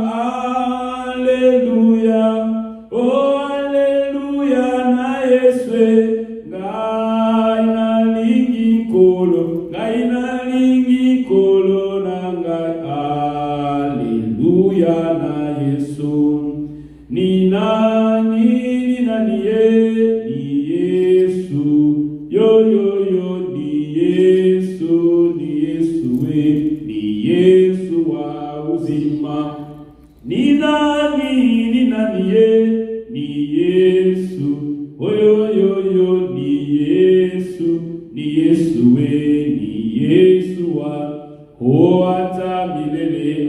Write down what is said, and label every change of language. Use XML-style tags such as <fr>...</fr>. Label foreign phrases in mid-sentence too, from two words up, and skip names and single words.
<ln>aleluya oh aleluya na Yesu ngai nalingi nkolo ngai nalingi nkolo na ngai aleluya na Yesu</ln> <sw>ni nani ye ni Yesu yo ni Yesu we ni Yesu wa uzima ni nani ye ni Yesu yo ni Yesu we ni Yesu wa hata milele</sw>